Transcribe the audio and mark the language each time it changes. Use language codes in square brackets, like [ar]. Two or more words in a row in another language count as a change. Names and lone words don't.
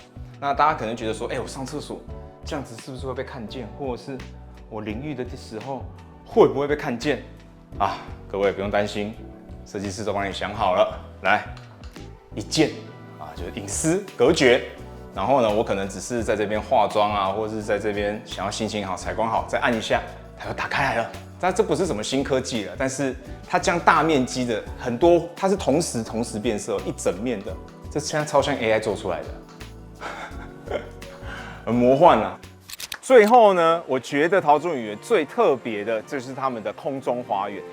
[zh] 那大家可能覺得說，我上廁所這樣子是不是會被看見，或者是我淋浴的時候會不會被看見啊？各位不用擔心，設計師都幫你想好了，來一鍵啊，就是隱私隔絕。然後呢，我可能只是在這邊化妝啊，或者是在這邊想要心情好、採光好，再按一下，它就打開來了。但這不是什麼新科技了，但是它將大面積的很多，它是同時變色，一整面的，這現在超像 AI 做出來的，很魔幻啊！最後呢，我覺得陶朱隱園最特別的就是他們的空中花園。